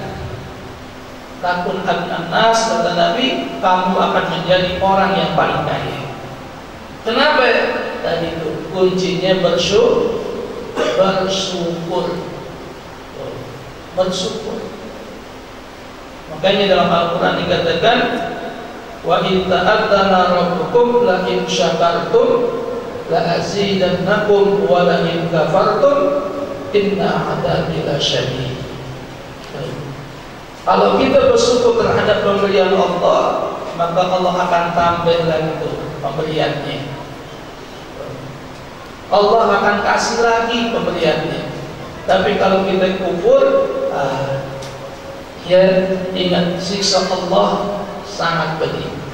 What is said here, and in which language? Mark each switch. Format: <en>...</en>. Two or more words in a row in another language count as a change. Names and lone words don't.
<ar>تكن أدنى الناس,</ar> <id>kata Nabi, kamu akan menjadi orang yang paling kaya. Kenapa? Tadi itu kuncinya bersyukur. Makanya dalam Al-Quran dikatakan,</id> <ar>وإن تأذن ربكم لئن شكرتم لأزيدنكم ولئن كفرتم إن عذابي لشديد.</ar> <id>Kalau kita bersyukur terhadap pemberian Allah, maka Allah akan tambah lagi itu pemberiannya. Allah akan kasih lagi pemberiannya. Tapi kalau kita kufur, ya ingat siksa Allah sangat pedih.</id>